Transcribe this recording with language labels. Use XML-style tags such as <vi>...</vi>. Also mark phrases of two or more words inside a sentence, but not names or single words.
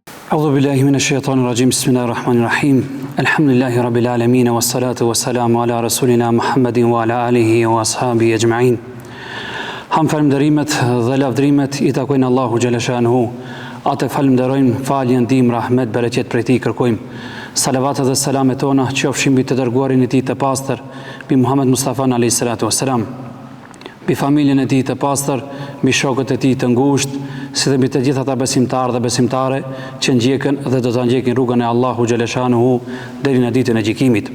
<ar>أعوذ بالله من الشيطان الرجيم بسم الله الرحمن الرحيم الحمد لله رب العالمين والصلاة والسلام على رسولنا محمد وعلى آله وأصحابه أجمعين.</ar> <sq>Ham falënderimet dhe lavdrimet I takojnë Allahu xhaleshanuhu. Atë falënderojmë, faljen, ndihmë, rahmet, bereqet prej Tij kërkojmë. Salavatet dhe selamet tona qofshin mbi të dërguarin e Tij të pastër, mbi Muhammed Mustafa</sq> <ar>عليه الصلاة والسلام,</ar> <sq>mbi familjen e Tij të pastër, mbi shokët e Tij të ngushtë, si dhe mbi të gjithë ata besimtarë dhe besimtare që ndjekën dhe do ta ndjekin rrugën e Allahu xhaleshanuhu deri në ditën e gjykimit.</sq>